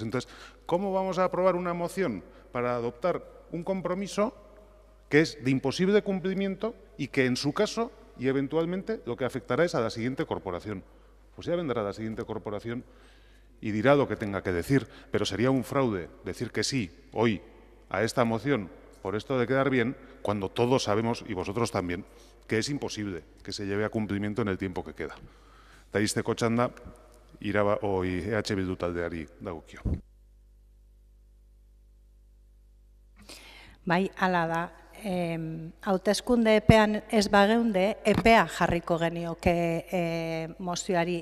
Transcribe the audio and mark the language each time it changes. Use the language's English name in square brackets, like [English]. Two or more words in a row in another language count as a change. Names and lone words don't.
[Spanish] Entonces, ¿cómo vamos a aprobar una moción para adoptar un compromiso que es de imposible cumplimiento y que en su caso y eventualmente lo que afectará es a la siguiente corporación? Pues ya vendrá la siguiente corporación y dirá lo que tenga que decir, pero sería un fraude decir que sí hoy a esta moción por esto de quedar bien, cuando todos sabemos, y vosotros también, que es imposible que se lleve a cumplimiento en el tiempo que queda. [Basque] Eta izteko txanda, EH Bildu taldeari dagokio. Bai, hala da. Hauteskunde epean ez bageunde, epea jarriko genioke mozioari.